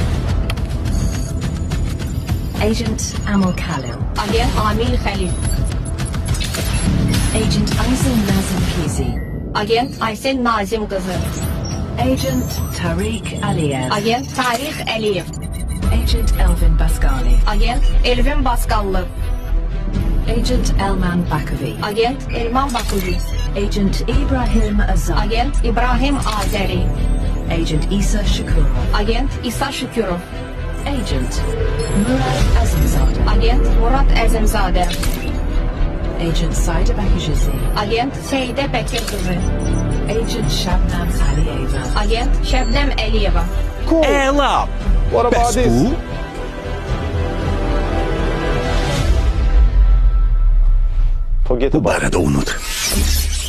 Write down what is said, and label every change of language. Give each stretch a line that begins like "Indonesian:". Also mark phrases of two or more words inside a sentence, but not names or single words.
English: Agent Amel Khalil. Agent Amil Khalil. Agent Aysel Nazim Kizi. Agent Aysel Nazim kızı. Agent Tariq Aliyev. Agent Tarix Aliyev. Agent Elvin Basgali. Agent Elvin Baskallı. Agent Elman Bakavi. Agent Elman Bakuvi. Agent Ibrahim Azam. Agent İbrahim Azeri. Agent Isa Shakurov. Agent İsa Şükürov. Agent Murad Azimzade. Agent Murat Əzimzadə. Agent Saida Bakijizi. Agent Seyide Bəkir kızı. Agent Shabnam Aliyeva. Agent Şəbnəm Əliyeva.
Azerbaijani: Əla! Bəs bu? Bu barədə unut.